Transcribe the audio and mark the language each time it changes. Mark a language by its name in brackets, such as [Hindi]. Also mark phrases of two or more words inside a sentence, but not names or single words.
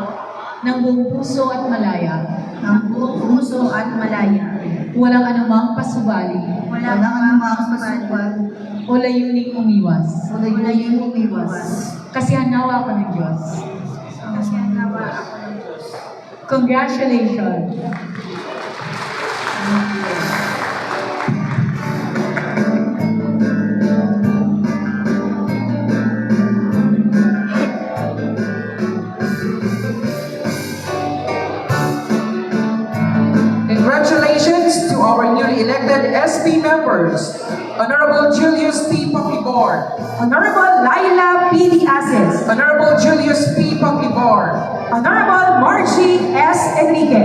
[Filipino] ng buong puso at malaya. ng buong puso at malaya. Walang anumang pasubali Walang anumang pasubal o layuning umiwas. o layuning umiwas. Kasihan nawa ako ng Diyos. Kasi nawa ako ng Diyos. [English] Congratulations! Congratulations to our newly elected SP members, Honorable Julius P. Pakibor, Honorable Laila P. Diazes, Honorable Julius P. Pakibor. Honorable Margie S. Enriquez,